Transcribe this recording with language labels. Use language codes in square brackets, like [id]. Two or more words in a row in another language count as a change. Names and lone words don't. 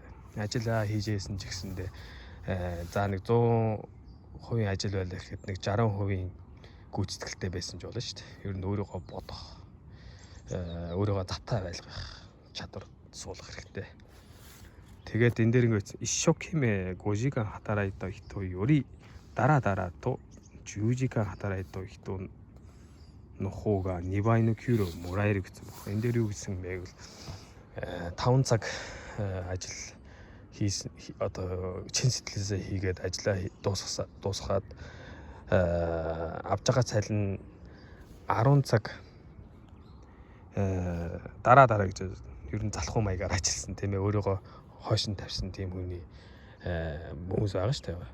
[mn] Ажиллаа хийжсэн ч гэсэндээ за нэг 100% ажил байлаа гэхэд нэг 60% гүйцэтгэлтэй байсан ч болно шүү дээ. Ер нь өөрийгөө бодох өөрийгөө завтай байлгах чадвар суулгах хэрэгтэй. Тэгээд энэ дээр ингээд [ja] ишшокиме 5 時間働いた人よりダラダラと10時間働いた人の方が2倍の給料をもらえる [mn] гэсэн байна. Энэ дээр юу гэсэн бэ гэвэл 5 цаг ажил хийсэн одоо чин сэтгэлээсээ хийгээд ажиллаа дуусгаад авж байгаа цалин 10 цаг дараа гэж ер нь залхуу маягаар ажилласан тийм ээ өөрийгөө хойш нь тавьсан тийм хүний хүмүүс байгаа шүү дээ.